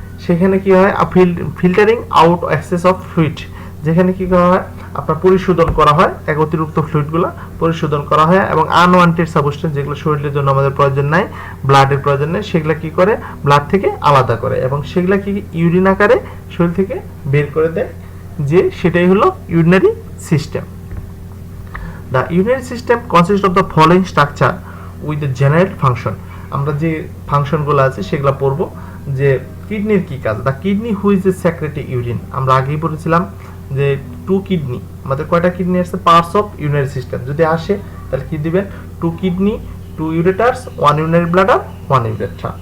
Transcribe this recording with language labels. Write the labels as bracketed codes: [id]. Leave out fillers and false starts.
[bn] সেখানে কি হয়, [en] filtering out excess of fluid, [bn] যেখানে কি করা হয় আপনার পরিশোধন করা হয়, এক অতিরিক্ত ফ্লুইডগুলো পরিশোধন করা হয়, এবং আনওয়ান্টেড সাবস্টেন্স যেগুলো শরীরের জন্য আমাদের প্রয়োজন নাই, ব্লাডের প্রয়োজন নেই, সেগুলো কি করে ব্লাড থেকে আলাদা করে এবং সেগুলো কি ইউরিন আকারে শরীর থেকে বের করে দেয়, যে সেটাই হলো urinary system. [en] The urinary system consists of the following structure with the general function। [bn] আমরা যে ফাংশনগুলো আছে সেগুলো পড়ব। যে কিডনির কি কাজ, [en] the kidney which a secrete urine, [bn] আমরা আগেই পড়েছিলাম যে [en] two kidney, [bn] আমাদের কয়টা কিডনি আসছে, [en] parts of urinary system [bn] যদি আসে তাহলে কি দিবেন, [en] Two kidney, two ureters, one urinary bladder, one urethra.